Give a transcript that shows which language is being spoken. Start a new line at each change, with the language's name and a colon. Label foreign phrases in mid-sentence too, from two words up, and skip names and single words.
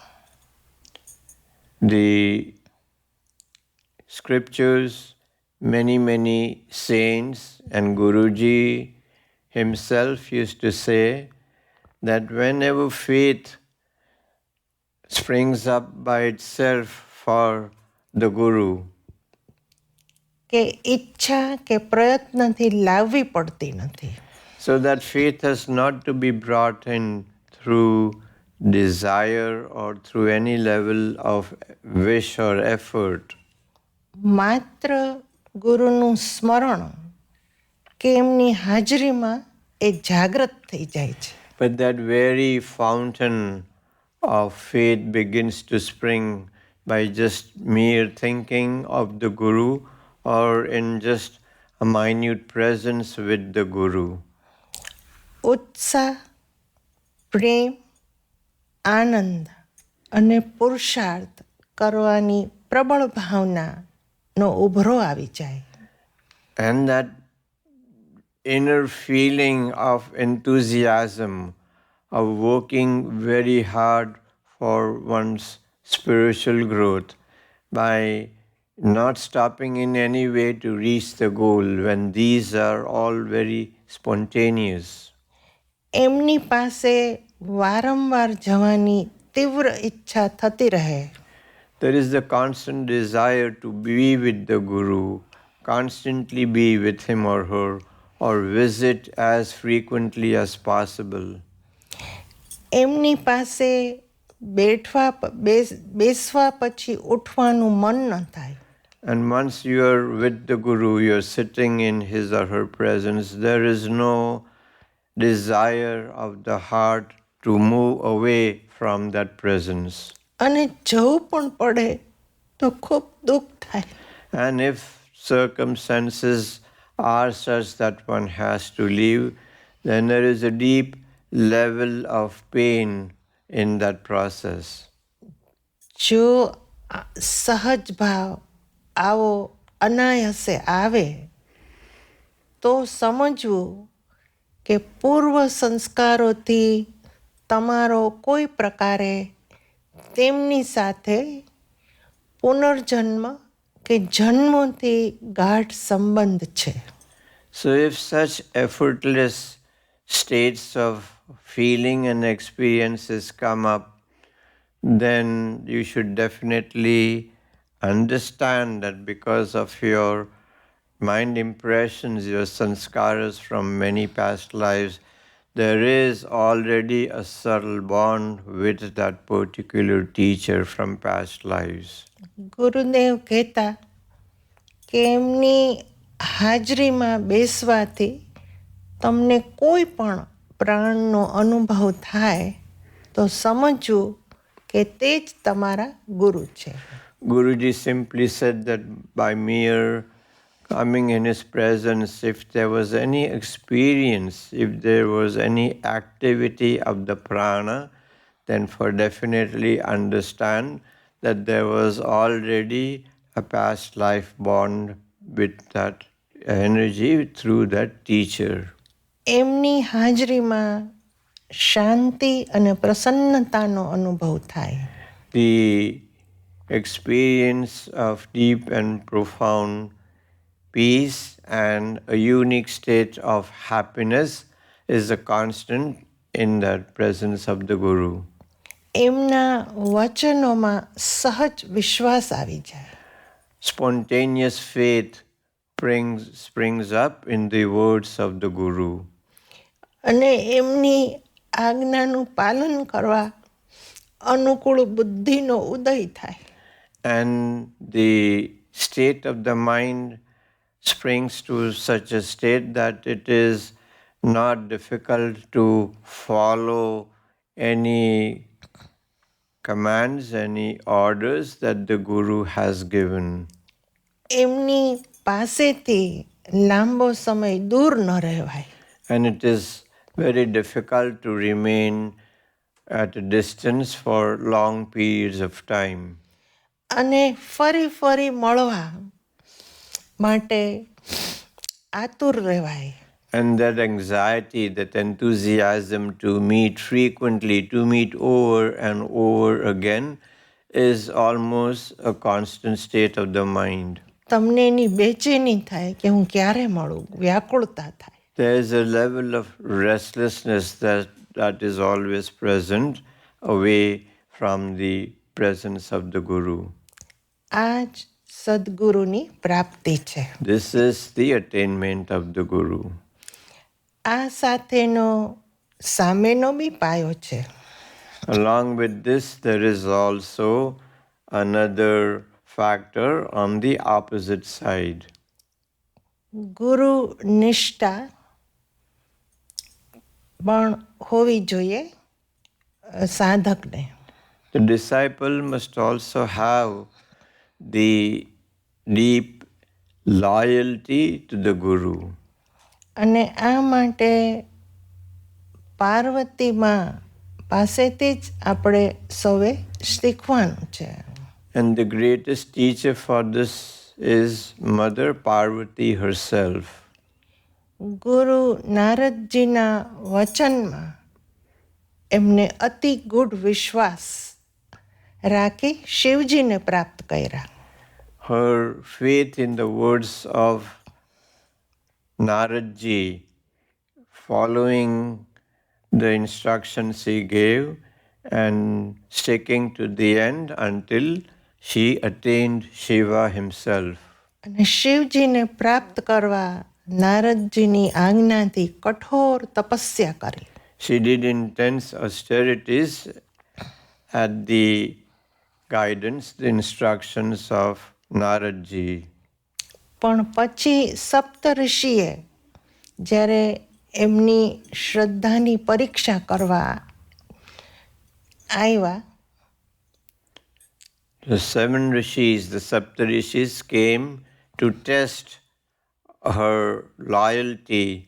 English: The scriptures, many saints and Guruji himself used to say that whenever faith springs up by itself for the Guru,
Gujarati: કે ઈચ્છા કે પ્રયત્નથી લાવવી પડતી નથી.
English: so that faith has not to be brought in through desire or through any level of wish or effort.
Gujarati: માત્ર ગુરુનું સ્મરણ કે એમની હાજરીમાં એ જાગૃત થઈ જાય છે.
English: But that very fountain of faith begins to spring by just mere thinking of the Guru or in just a minute presence with the Guru.
Gujarati: ઉત્સાહ, પ્રેમ, આનંદ અને પુરુષાર્થ કરવાની પ્રબળ ભાવનાનો ઉભરો આવી જાય.
English: And that inner feeling of enthusiasm, of working very hard for one's spiritual growth by not stopping in any way to reach the goal, when these are all very spontaneous.
Gujarati: એમની પાસે વારંવાર જવાની તીવ્ર ઈચ્છા થતી રહે.
English: There is the constant desire to be with the Guru, constantly be with him or her, or visit as frequently as possible.
Gujarati: એમની પાસે બેસવા પછી ઉઠવાનું મન ન થાય.
English: And once you are with the Guru, you are sitting in his or her presence, there is no desire of the heart to move away from that presence.
Gujarati: અને જવું પણ પડે તો ખૂબ દુઃખ થાય.
English: And if circumstances are such that one has to leave, then there is a deep level of pain in that process.
Gujarati: જો સહજ ભાવ આવો અનાયાસે આવે તો સમજવું કે પૂર્વ સંસ્કારોથી તમારો કોઈ પ્રકારે તેમની સાથે પુનર્જન્મ કે જન્મોથી ગાઢ સંબંધ છે.
English: So if such effortless states of feeling and experiences come up, then you should definitely understand that because of your mind impressions, your sanskaras from many past lives, there is already a subtle bond with that particular teacher from past lives.
Gujarati: ગુરુદેવ કહેતા કે એમની હાજરીમાં બેસવાથી તમને કોઈ પણ પ્રાણનો અનુભવ થાય તો સમજવું કે તે જ તમારા ગુરુ છે.
English: Guruji simply said that by mere coming in his presence, if there was any experience, if there was any activity of the prana, then for definitely understand that there was already a past life bond with that energy through that teacher.
Gujarati: એમની હાજરીમાં શાંતિ અને પ્રસન્નતાનો અનુભવ થાય.
English: The experience of deep and profound peace and a unique state of happiness is a constant in the presence of the Guru.
Gujarati: એમના વચનોમાં સહજ વિશ્વાસ આવી જાય.
English: Spontaneous faith springs up in the words of the Guru.
Gujarati: અને એમની આજ્ઞાનું પાલન કરવા અનુકૂળ બુદ્ધિનો ઉદય થાય.
English: And the state of the mind springs to such a state that it is not difficult to follow any commands, any orders that the Guru has given.
Gujarati: એમની પાસેથી લાંબો સમય દૂર ન રહેવાય.
English: And it is very difficult to remain at a distance for long periods of time.
Gujarati: અને ફરી ફરી મળવા માટે આતુર રહેવાય.
English: And that anxiety, that enthusiasm to meet frequently, to meet over and over again, is almost a constant state of the mind.
Gujarati: તમને એની બેચેની થાય કે હું ક્યારે મળું, વ્યાકુળતા થાય.
English: There is a level of restlessness that is always present away from the presence of the Guru.
Gujarati: આ જ સદગુરુની પ્રાપ્તિ છે.
English: This is the attainment of the Guru.
Gujarati: આ સાથેનો સામેનો બી પાયો છે.
English: Along with this, there is also another factor on the opposite side.
Gujarati: ગુરુ નિષ્ઠા પણ હોવી જોઈએ સાધકને.
English: The disciple must also have the deep loyalty to the Guru.
Gujarati: અને આ માટે પાર્વતીમાં પાસેથી જ આપણે સૌએ શીખવાનું છે.
English: And the greatest teacher for this is Mother Parvati herself.
Gujarati: ગુરુ નારદજીના વચનમાં એમને અતિ ગૂઢ વિશ્વાસ રાખી શિવજીને પ્રાપ્ત કર્યા.
English: Her faith in the words of Naradji, following the instructions he gave and sticking to the end until she attained Shiva himself.
Gujarati: અને શિવજીને પ્રાપ્ત કરવા નારદજીની આજ્ઞાથી કઠોર તપસ્યા કરી.
English: She did intense austerities at the guidance, the instructions of Naradji.
Gujarati: પણ પછી સપ્તઋષિએ જ્યારે એમની શ્રદ્ધાની પરીક્ષા કરવા આવ્યા,
English: The 7 rishis, the Saptarishis, came to test her loyalty.